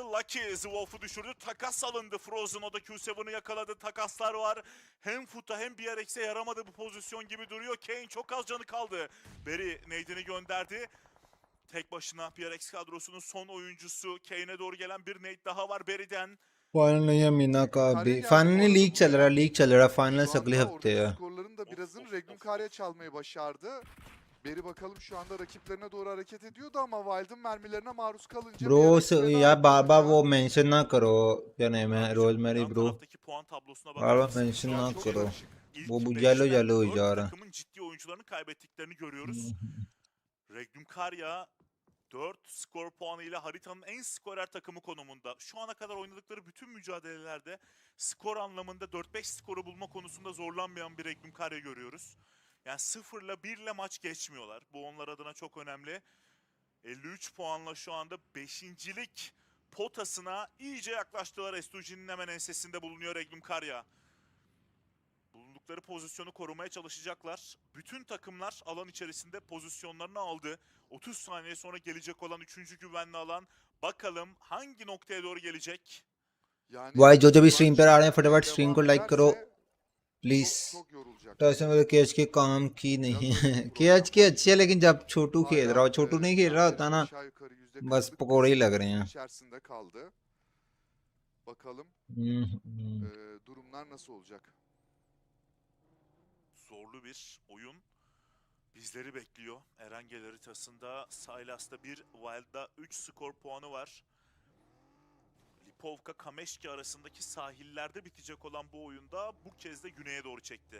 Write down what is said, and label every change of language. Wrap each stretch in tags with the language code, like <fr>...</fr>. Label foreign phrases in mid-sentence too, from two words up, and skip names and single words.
<tr>Lucky Zwoff'u düşürdü. Takas alındı. Frozen o da Q7'ı yakaladı. Takaslar var. Hem Foot'a hem BRX'e yaramadı bu pozisyon gibi duruyor. Kane çok az canı kaldı. Berry nade'ini gönderdi. Tek başına BRX kadrosunun son oyuncusu. Kane'e doğru gelen bir nade daha var Berry'den.</tr> <hi>फाइनल या मीना का भी</hi> <en>finally league</en> <hi>चल रहा फाइनल से अगले हफ्ते है.</hi> <tr>Skorların da birazını Regnum çalmayı başardı. Beri bakalım şu anda rakiplerine doğru hareket ediyordu ama Wild'ın mermilerine maruz kalınca</tr> <hi>ब्रो या बाबा वो मेंशन ना करो क्या नेम है रोजमेरी ब्रो बाबा मेंशन ना करो वो</hi> <en>yellow yellow</en> <hi>हो जा रहा है.</hi> <tr>Takımın ciddi oyuncularını kaybettiklerini görüyoruz. Regnum Karya 4 skor puanıyla haritanın en skorer takımı konumunda. Şu ana kadar oynadıkları bütün mücadelelerde skor anlamında 4-5 skoru bulma konusunda zorlanmayan bir Regnum Karya görüyoruz. Yani 0'la 1 ile maç geçmiyorlar. Bu onlar adına çok önemli. 53 puanla şu anda 5.lik potasına iyice yaklaştılar. S2G'nin hemen ensesinde bulunuyor Regnum Karya. Bulundukları pozisyonu korumaya çalışacaklar. Bütün takımlar alan içerisinde pozisyonlarını aldı. 30 saniye sonra gelecek olan 3. güvenli alan. Bakalım hangi noktaya doğru gelecek?</tr> <hi>भाई जो भी स्ट्रीम पर आ रहे हैं फटाफट स्ट्रीम को लाइक करो प्लीज. टॉयसन में केएच के काम की नहीं है. केएच की अच्छी है लेकिन जब छोटू खेल रहा हो छोटू नहीं खेल रहा होता ना बस पकौड़े ही लग रहे हैं.</hi> <tr>Bakalım durumlar nasıl olacak? Zorlu bir oyun bizleri bekliyor. Erengel haritasında Silas'ta 1, Wild'da 3 skor puanı var. Lipovka, Kameşki arasındaki sahillerde bitecek olan bu oyunda bu kez de güneye doğru çekti.</tr>